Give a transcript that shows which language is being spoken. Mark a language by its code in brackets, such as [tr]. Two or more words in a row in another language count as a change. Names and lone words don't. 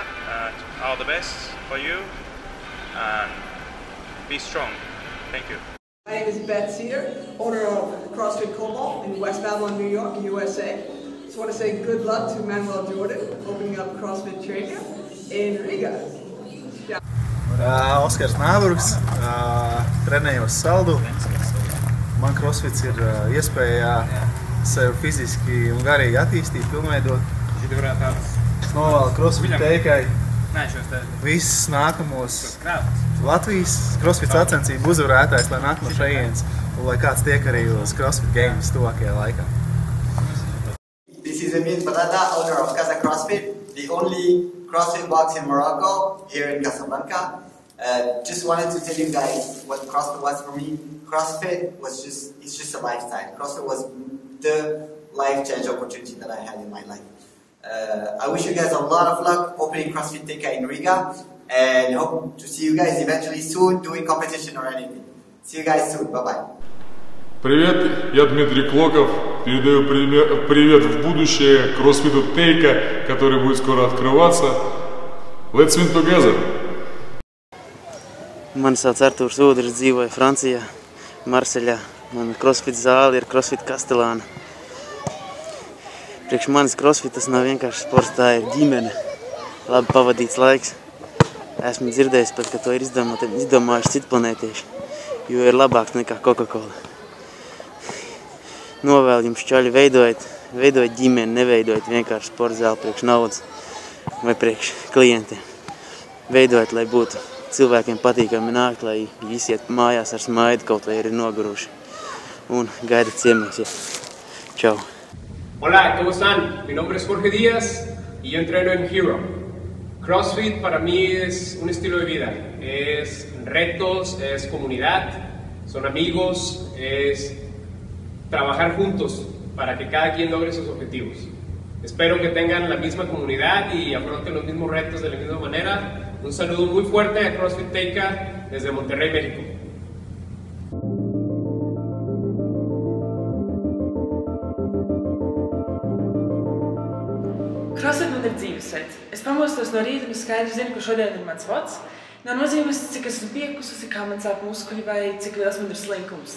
[en] All the best for you. And be strong. Thank you. My name is Beth Cedar, owner of CrossFit Cobalt in West Babylon, New York, USA. Just want to say good luck to Manuel Jordan opening up CrossFit training in Riga. [lv] Oskars Nāburgs, trenējos Saldu. Man CrossFits ir iespēja sevi fiziski un garīgi attīstīt, pilnveidot. Es novēlu CrossFit Teikai visus nākamos Latvijas CrossFit sacensību uzvarētājs, lai nāk no šejienes un lai kāds tiek arī uz CrossFit Games tuvākajā laikā. [en] This is Emil Barada, owner of Casa CrossFit, the only CrossFit box in Morocco, here in Casablanca. Just wanted to tell you guys what CrossFit was for me. CrossFit was it's just a lifestyle. CrossFit was the life-change opportunity that I had in my life. I wish you guys a lot of luck opening CrossFit Teika in Riga, and hope to see you guys eventually soon doing competition or anything. See you guys soon. Bye-bye. [ru] Привет, я Дмитрий Клоков. Передаю привет в будущее CrossFit Teika, который будет скоро открываться. [en] Let's win together! [lv] Mani sauc Artūrs Udrs, dzīvoju Francijā, Marseļā. Man CrossFit zāle ir CrossFit Castellāna. Priekš manis CrossFit tas nav vienkārši sports, tā ir ģimene. Labi pavadīts laiks. Esmu dzirdējis pat, ka to ir izdomājuši citi planētieši, jo ir labāks nekā Coca-Cola. Novēlu jums čaļi veidojot ģimeni, neveidojot vienkārši sporta zāli priekš naudas vai priekš klientiem. Veidojot, lai būtu cilvēkiem patīkami nākt, lai visi iet mājās ar smaidu, kaut vai ir noguruši. Un gaidat ciemos. Čau! [es] Hola, ¿cómo están? Mi nombre es Jorge Díaz y yo entreno en Hero. CrossFit para mí es un estilo de vida. Es retos, es comunidad, son amigos, es trabajar juntos para que cada quien logre sus objetivos. Espero que tengan la misma comunidad y afronten los mismos retos de la misma manera. Un saludo muy fuerte a CrossFit Teika desde Monterrey, México. [lv] CrossFit man ir dzīvesveids. Es pamostos no rīta un skaidri zinu, ka šodien ir mans vods. Nav nozīmes, cik esmu piekususi, kā man sāp muskuļi vai cik liels man ir slinkums.